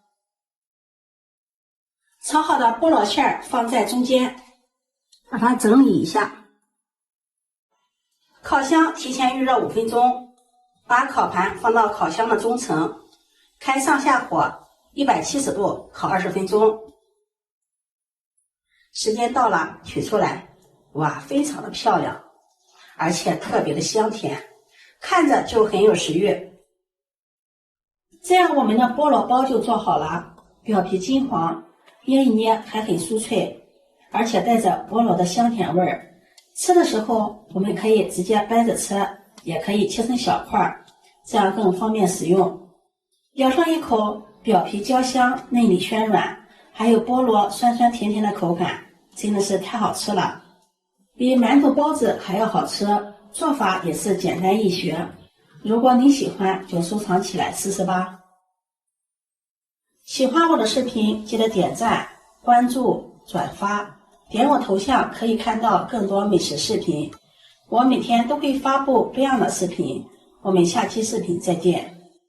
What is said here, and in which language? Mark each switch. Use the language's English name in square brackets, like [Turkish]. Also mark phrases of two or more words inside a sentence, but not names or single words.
[Chinese] 炒好的菠蘿餡兒放在中間，把它整理一下。烤箱提前預熱5分鐘，把烤盤放到烤箱的中層，開上下火170度烤20分鐘。時間到了，取出來，哇，非常的漂亮，而且特別的香甜，看着就很有食慾。這樣我們的菠蘿包就做好了，表皮金黃，捏一捏還很酥脆，而且帶着菠蘿的香甜味兒。吃的時候我們可以直接掰着吃，也可以切成小塊，這樣更方便使用。咬上一口，表皮焦香，內裡暄軟，還有菠蘿酸酸甜甜的口感，真的是太好吃了，比饅頭包子還要好吃，做法也是簡單易學。如果你喜歡，就收藏起來試試吧。喜歡我的視頻，記得點讚、關注、轉發，點我頭像可以看到更多美食視頻。我每天都會發布不一樣的視頻，我們下期視頻再見。